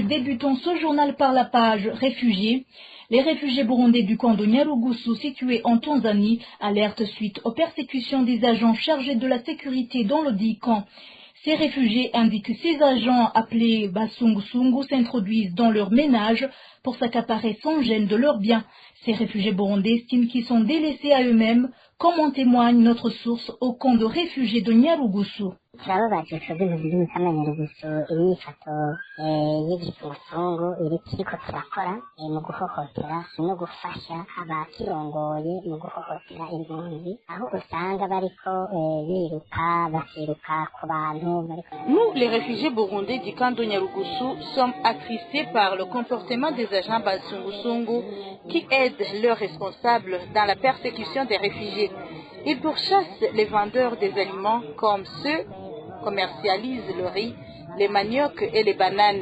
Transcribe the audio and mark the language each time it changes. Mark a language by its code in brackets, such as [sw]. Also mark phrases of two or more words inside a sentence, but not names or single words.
[fr] Débutons ce journal par la page réfugiés. Les réfugiés burundais du camp de Nyarugusu, situé en Tanzanie, alertent suite aux persécutions des agents chargés de la sécurité dans le dit camp. Ces réfugiés indiquent que ces agents appelés Basungu-Sungu s'introduisent dans leur ménage pour s'accaparer sans gêne de leurs biens. Ces réfugiés burundais estiment qu'ils sont délaissés à eux-mêmes, comme en témoigne notre source au camp de réfugiés de Nyarugusu. [rn] turababaje twebwe impunzi z'umukamyanyarugusu imyifato y'igifungusungu iri kiriko kirakora mu guhohotera no gufasha abakirongoye mu guhohotera impunzi aho usanga bariko bakiruka ku bantu. [fr] Nous, les réfugiés burundais du camp de Nyarugusu, sommes attristés par le comportement des agents Basungu-Sungu qui aident leurs responsables dans la persécution des réfugiés. Ils pourchassent les vendeurs des aliments comme ceux commercialisent le riz, les maniocs et les bananes.